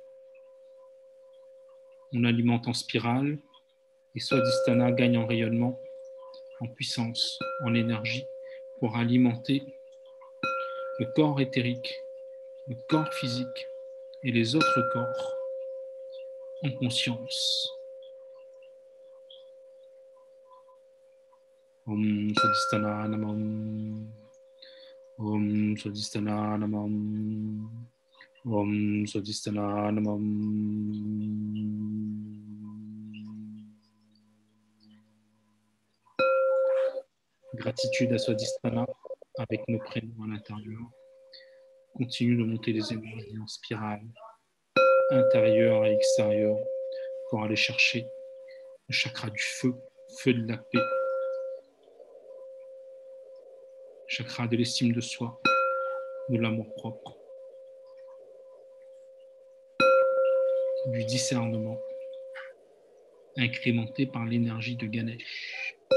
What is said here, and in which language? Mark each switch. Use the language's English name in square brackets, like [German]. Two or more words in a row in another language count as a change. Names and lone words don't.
[French] On alimente en spirale et Swadhisthana gagne en rayonnement, en puissance, en énergie pour alimenter le corps éthérique, le corps physique et les autres corps en conscience. [Sanskrit] ॐ स्वाधिष्ठान नमः. ॐ स्वाधिष्ठान नमः. ॐ स्वाधिष्ठान नमः. [French] Gratitude à Swadhisthana avec nos prénoms à l'intérieur. Continue de monter les énergies en spirale, intérieure et extérieure, pour aller chercher le chakra du feu, feu de la paix, chakra de l'estime de soi, de l'amour-propre, du discernement, incrémenté par l'énergie de Ganesh.